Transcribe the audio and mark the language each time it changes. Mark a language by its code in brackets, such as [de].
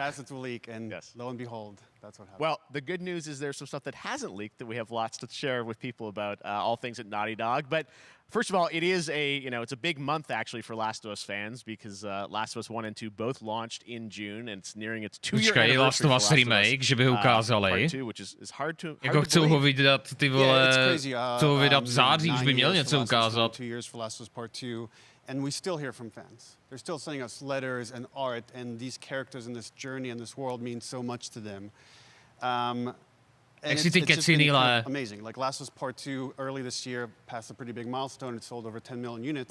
[en] Assets will leak, and lo and behold, that's what happened. Well, the good news is there's some stuff that hasn't leaked that we have lots to share with people about all things at Naughty Dog. But first of all, it is it's a big month actually for Last of Us fans because Last of Us 1 and 2 both launched in June, and it's nearing its 2-year anniversary. [cs] Last of Us remake, že by ho ukázali. [en] Which is hard to [cs] jako chcou ho vydat, ty vole, chcou ho vydat v září, už by měl něco ukázat. [en] 2 years for Last of Us Part 2, and we still hear from fans. They're still sending us letters and art, and these characters in this journey and this world mean so much to them. And it's just been amazing. Like Last of Us Part 2 early this year passed a pretty big milestone. It sold over 10 million units.